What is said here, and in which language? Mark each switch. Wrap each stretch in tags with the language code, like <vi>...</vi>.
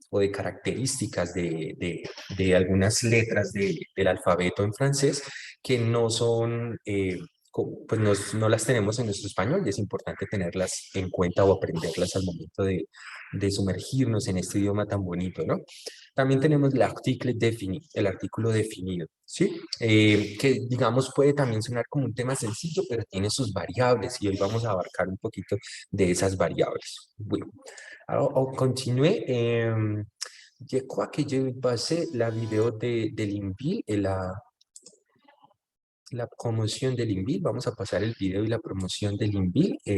<es>O de características de algunas letras del alfabeto en francés que no son, pues no las tenemos en nuestro español y es importante tenerlas en cuenta o aprenderlas al momento de sumergirnos en este idioma tan bonito, ¿no? También tenemos el artículo definido, ¿sí? Que digamos puede también sonar como un tema sencillo, pero tiene sus variables y hoy vamos a abarcar un poquito de esas variables.</es> <fr>Bueno, alors on continue. Je crois que je vais passer la vidéo de l'INVIL et la promotion de l'INVIL.</fr> <es>Vamos a pasar el video y la promoción del INVIL.</es>